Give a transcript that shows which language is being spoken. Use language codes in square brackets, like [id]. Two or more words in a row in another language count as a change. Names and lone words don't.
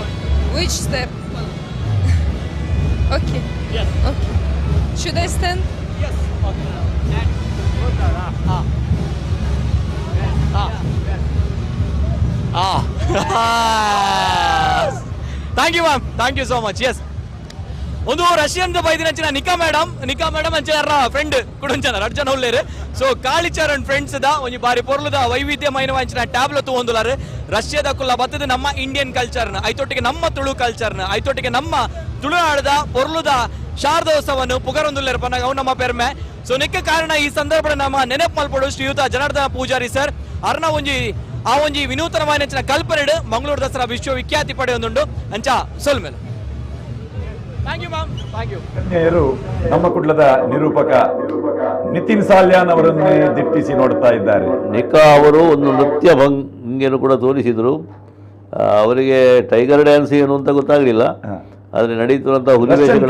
[en] Which step? Okay. Yes. Okay. Should I stand? Yes. Okay. Thank you, ma'am. Thank you so much. Yes. [tcy] ಒಂದು ರಷ್ಯನ್ ಬೈದಿನಂಚಿನ ನಿಕಾ ಮೇಡಮ್ ಅಂಚರ ಫ್ರೆಂಡ್ ಕುಡಂಚನ ರಡ್ಜನ ಹುಲ್ಲೇರು. ಸೊ ಕಾಳಿಚರಣ್ ಫ್ರೆಂಡ್ಸ್ ದ ಒಂಜಿ ಬಾರಿ ಪೊರ್ಲದ ವೈವಿಧ್ಯಮಯ ಅಂಚಿನ ಟ್ಯಾಬ್ಲೆಟ್ ತಗೊಂದುಲಾರು. ರಷ್ಯಾದ ಕುಲ್ಲ ಬತ್ತದ ನಮ್ಮ [en] Indian culture [tcy] ಐತೊಟ್ಟಿಗೆ ನಮ್ಮ ತುಳು ಕಲ್ಚರ್ನ ಐತೊಟ್ಟಿಗೆ ನಮ್ಮ ತುಳುನಾಡದ ಪೊರ್ಲುದ ಶಾರದೋತ್ಸವವನ್ನು ಪುಗರೊಂದುಲ್ಲೇರು ಪನ್ನಾಗ ಅವು ನಮ್ಮ ಪೆರ್ಮೆ. ಸೊ ನಿಕ್ಕ ಕಾರಣ ಈ ಸಂದರ್ಭ ನಮ್ಮ ನೆನಪು ಮಲ್ಪಡು ಶ್ರೀಯುತ ಜನಾರ್ದನ ಪೂಜಾರಿ ಸರ್ ಅರ್ನ ಒಂಜಿ ವಿನೂತನವಾದ ಕಲ್ಪನೆ ಮಂಗಳೂರು ದಸರಾ ವಿಶ್ವವಿಖ್ಯಾತಿ ಪಡೆಯೊಂದುಂಡು ಅಂಚ ಸೊಲ್ ಮೇಲೆ. [en] Thank you ma'am, thank you. [kn] ಕನ್ಯೆಯರು ನಮ್ಮ ಕುಡ್ಲದ ನಿರೂಪಕ ನಿತಿನ್ ಸಾಲ್ಯಾನ್ ಅವರನ್ನೇ ದಿಟ್ಟಿಸಿ ನೋಡ್ತಾ ಇದ್ದಾರೆ. ನಿಖಾ ಅವರು ಒಂದು ನೃತ್ಯ ಭಂಗಿಯನ್ನು ಕೂಡ ತೋರಿಸಿದರು. ಅವರಿಗೆ [en] tiger dance [kn] ಏನು ಅಂತ ಗೊತ್ತಾಗಲಿಲ್ಲ, ಆದರೆ ನಡೀತಿರುವಂತಹ ಹುಲಿವೇಷಗಳ